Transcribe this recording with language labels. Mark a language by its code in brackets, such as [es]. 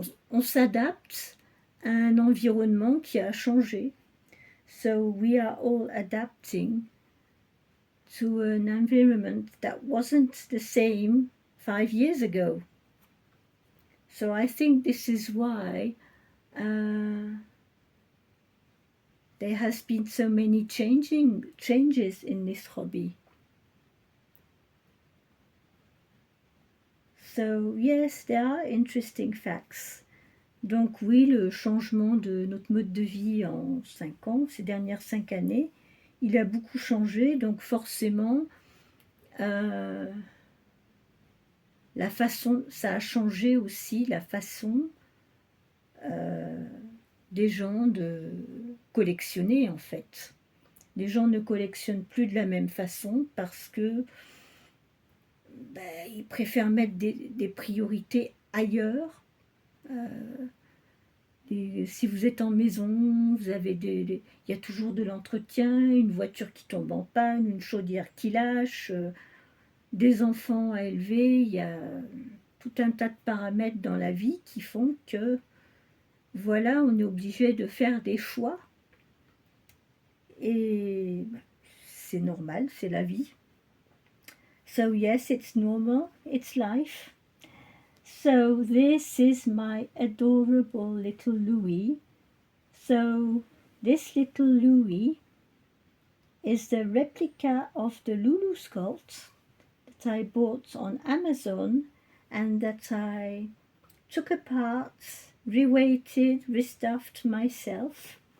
[fr] On s'adapte à un environnement qui a changé. [en] So we are all adapting to an environment that wasn't the same 5 years ago. So I think this is why there has been so many changes in this hobby. So yes, there are interesting facts. [fr] Donc oui, le changement de notre mode de vie en 5 ans, ces dernières 5 années, il a beaucoup changé, donc forcément, la façon, ça a changé aussi la façon des gens de collectionner, en fait. Les gens ne collectionnent plus de la même façon parce que ils préfèrent mettre des priorités ailleurs. Euh, si vous êtes en maison, vous avez il y a toujours de l'entretien, une voiture qui tombe en panne, une chaudière qui lâche, des enfants à élever. Il y a tout un tas de paramètres dans la vie qui font que, voilà, on est obligé de faire des choix. Et c'est normal, c'est la vie. [en] So yes, it's normal, it's life. So this is my adorable little Louis. So this little Louis is the replica of the Lulu sculpt that I bought on Amazon and that I took apart, reweighted, restuffed myself.